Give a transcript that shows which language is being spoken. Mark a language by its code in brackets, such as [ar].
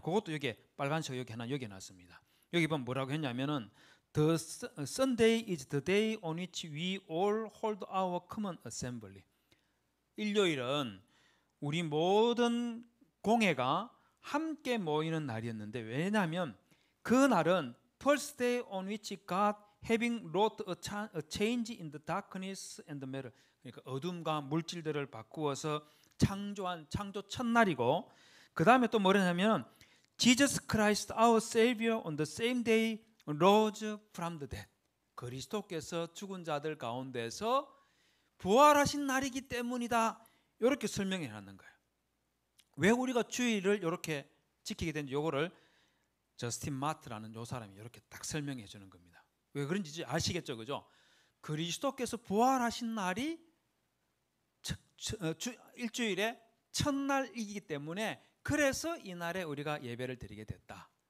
[ko] 그것도 여기 빨간색 여기 하나 여기 놨습니다. 여기 보면 뭐라고 했냐면은 [en] The Sunday is the day on which we all hold our common assembly. [ko] 일요일은 우리 모든 공회가 함께 모이는 날이었는데, 왜냐하면 그 날은 [en] first day on which God having wrought a change in the darkness and the matter. [ko] 그러니까 어둠과 물질들을 바꾸어서 창조한 창조 첫날이고, 그 다음에 또 뭐냐면 [en] Jesus Christ our Savior on the same day rose from the dead. [ko] 그리스도께서 죽은 자들 가운데서 부활하신 날이기 때문이다. 이렇게 설명해 놨는 거예요. 왜 우리가 주일을 이렇게 지키게 된지 요거를 저스틴 마트라는 요 사람이 이렇게 딱 설명해 주는 겁니다. 왜 그런지 아시겠죠, 그죠? 그리스도께서 부활하신 날이 일주일의 첫날이기 때문에 그래서 이 날에 우리가 예배를 드리게 됐다.